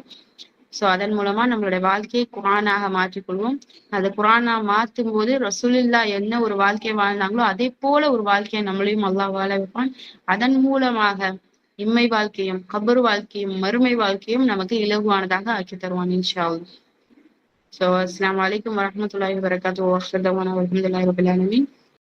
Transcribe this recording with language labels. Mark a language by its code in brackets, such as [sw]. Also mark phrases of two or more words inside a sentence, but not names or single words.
[ta] சோ அதன் மூலமா நம்மளுடைய வாழ்க்கையை குரானாக மாற்றிக்கொள்வோம். அது குரானா மாற்றும் போது ரசூலுல்லா என்ன ஒரு வாழ்க்கையை வாழ்ந்தாங்களோ அதே போல ஒரு வாழ்க்கையை நம்மளையும் அல்லாஹ் வாழ வைப்பான். அதன் மூலமாக இம்மை வாழ்க்கையும் கபர் வாழ்க்கையும் மறுமை வாழ்க்கையும் நமக்கு இலகுவானதாக ஆக்கி தருவான் [ar] إن شاء الله. [ta] So, [ar] السلام عليكم ورحمة الله وبركاته. والحمد لله رب العالمين.